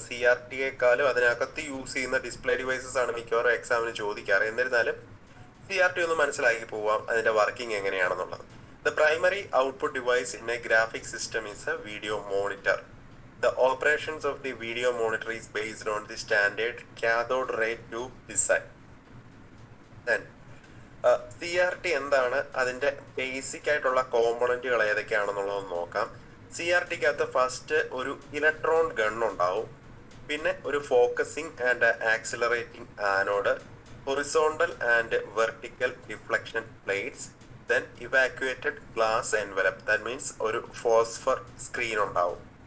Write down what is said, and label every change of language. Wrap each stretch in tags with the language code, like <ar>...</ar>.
<ml>CRTയെക്കാളും അതിനകത്ത് യൂസ് ചെയ്യുന്ന display devices ആണ് മിക്കവാറും എക്സാമിന് ചോദിക്കാറ്. എന്നിരുന്നാലും CRT ഒന്ന് മനസ്സിലാക്കി പോവാം അതിന്റെ വർക്കിംഗ് എങ്ങനെയാണെന്നുള്ളത്.</ml> <en>The primary output device in a graphic system is a video monitor. The operations of the video monitor is based on the standard cathode ray tube design.</en> <ml>Then CRT എന്താണ്, അതിന്റെ basic ആയിട്ടുള്ള കോമ്പണന്റുകൾ ഏതൊക്കെയാണെന്നുള്ളത് നോക്കാം. CRTക്കകത്ത് first ഒരു electron gun ഉണ്ടാവും, പിന്നെ ഒരു focusing and accelerating anode,</ml> <en>horizontal and vertical deflection plates, then evacuated glass envelope, that means</en> <ml>ഒരു phosphor screen ഉണ്ടാവും.</ml>